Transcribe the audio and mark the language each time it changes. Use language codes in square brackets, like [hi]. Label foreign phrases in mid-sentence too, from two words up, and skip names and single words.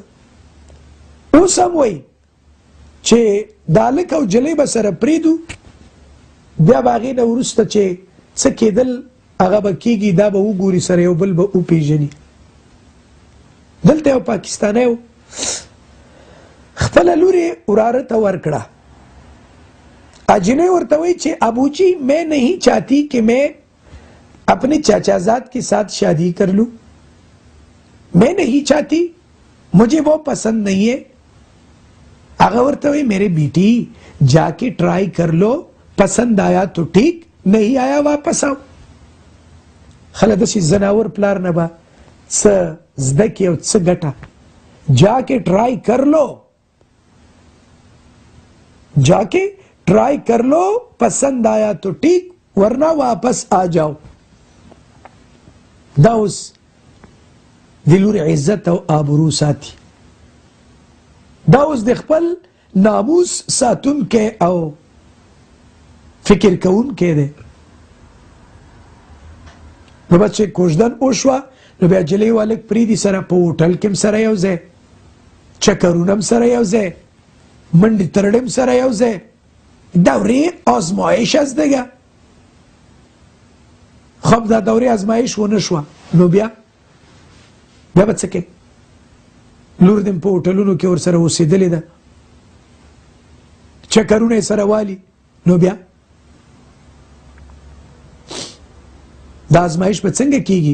[ps] اوس هم وایي چې دا هلک او جلۍ به سره پرېږدو، بیا به هغې نه وروسته چې څه کېدل هغه به کېږي، دا به وګوري سره یو بل به وپېژني. دلته یو پاکستانی و، خپله لور یې وراره ته ورکړه. اجنې ورته وایي چې [ur] ابوجی میں نہیں چاہتی کہ میں اپنے چاچازاد کے ساتھ شادی کر لوں، میں نہیں چاہتی، مجھے وہ پسند نہیں ہے. [ps] هغه ورته وایي [ur] میرے بیٹی جا کے ٹرائی کر لو، پسند آیا تو ٹھیک، نہیں آیا واپس آؤ. [ps] خله داسې زناور پلار نه به څه زده کړي او څه ګټه. [ur] جا کے ٹرائی کر لو، جا کے ٹرائی کر لو، پسند آیا تو ٹھیک ورنہ واپس آ جاؤ. [ps] دا اوس د لور عزت او آبرو ساتي، دا اوس د خپل ناموس ساتونکی او فکر کوونکی دی. نو بس چې کوژدن وشوه، نو بیا جلۍ والک پرېږدي سره په هوټل کې هم سره یو ځای، چکرونه هم سره یو ځای، منډې ترړې هم سره یو ځای. [fa] دورې آزمایش است دیگه. [ps] خب دا [fa] دورې آزمایش [ps] ونه شوه، نو بیا به څه کوې؟ لور دې په هوټلونو کې ورسره اوسېدلې ده، چکرونه یې سره والي، نو بیا دا آزمایش به څنګه کېږي؟